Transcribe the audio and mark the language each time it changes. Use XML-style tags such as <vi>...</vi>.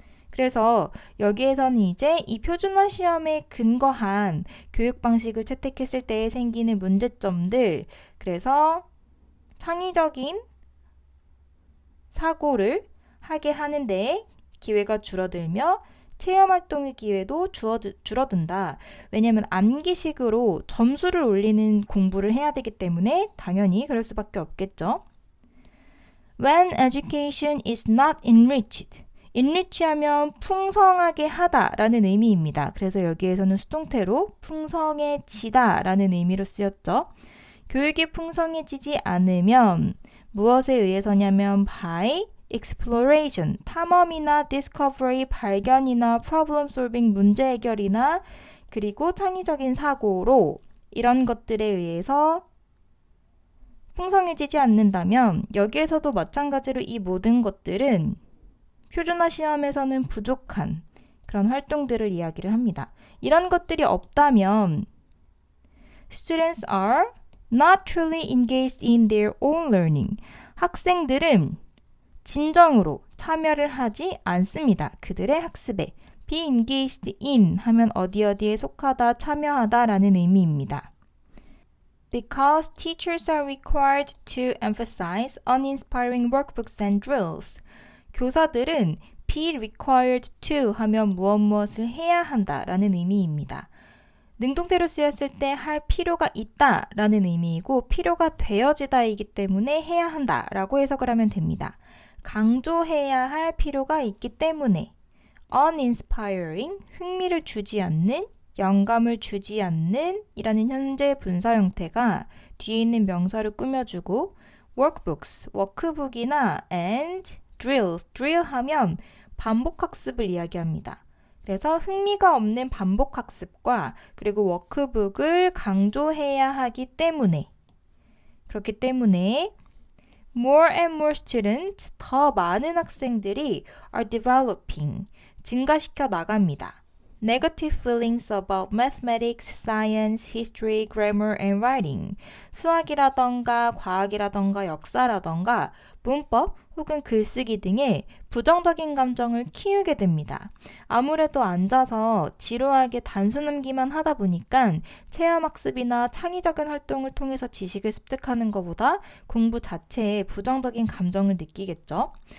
<ko>그래서 여기에서는 이제 이 표준화 시험에 근거한 교육 방식을 채택했을 때 생기는 문제점들, 그래서 창의적인 사고를 하게 하는데 기회가 줄어들며 체험활동의 기회도 줄어든다. 왜냐하면 암기식으로 점수를 올리는 공부를 해야 되기 때문에 당연히 그럴 수밖에 없겠죠.</ko> <en>When education is not enriched.</en> <ko>enrich 하면 풍성하게 하다 라는 의미입니다. 그래서 여기에서는 수동태로 풍성해지다 라는 의미로 쓰였죠. 교육이 풍성해지지 않으면 무엇에 의해서냐면</ko> <en>by exploration,</en> <ko>탐험이나</ko> <en>discovery,</en> <ko>발견이나</ko> <en>problem solving,</en> <ko>문제 해결이나 그리고 창의적인 사고로 이런 것들에 의해서 풍성해지지 않는다면 여기에서도 마찬가지로 이 모든 것들은 표준화 시험에서는 부족한 그런 활동들을 이야기를 합니다. 이런 것들이 없다면</ko> <en>students are not truly engaged in their own learning.</en> <ko>학생들은 진정으로 참여를 하지 않습니다. 그들의 학습에.</ko> <en>be engaged in</en> <ko>하면 어디에 속하다, 참여하다 라는 의미입니다.</ko> <en>Because teachers are required to emphasize uninspiring workbooks and drills.</en> <ko>교사들은</ko> <en>be required to</en> <ko>하면 무엇을 해야 한다 라는 의미입니다. 능동태로 쓰였을 때 할 필요가 있다 라는 의미이고 필요가 되어지다이기 때문에 해야 한다 라고 해석을 하면 됩니다. 강조해야 할 필요가 있기 때문에</ko> <en>uninspiring,</en> <ko>흥미를 주지 않는, 영감을 주지 않는 이라는 현재 분사 형태가 뒤에 있는 명사를 꾸며주고 workbooks, 워크북이나</ko> <en>and drills,</en> <ko>drill 하면 반복학습을 이야기합니다. 그래서 흥미가 없는 반복학습과 그리고 워크북을 강조해야 하기 때문에 그렇기 때문에</ko> <en>more and more students,</en> <ko>더 많은 학생들이</ko> <en>are developing,</en> <ko>증가시켜 나갑니다.</ko> <en>Negative feelings about mathematics, science, history, grammar, and writing.</en> <ko>수학이라던가 과학이라던가 역사라던가 문법 혹은 글쓰기 등의 부정적인 감정을 키우게 됩니다. 아무래도 앉아서 지루하게 단순암기만 하다 보니까 체험학습이나 창의적인 활동을 통해서 지식을 습득하는 것보다 공부 자체에 부정적인 감정을 느끼겠죠.</ko>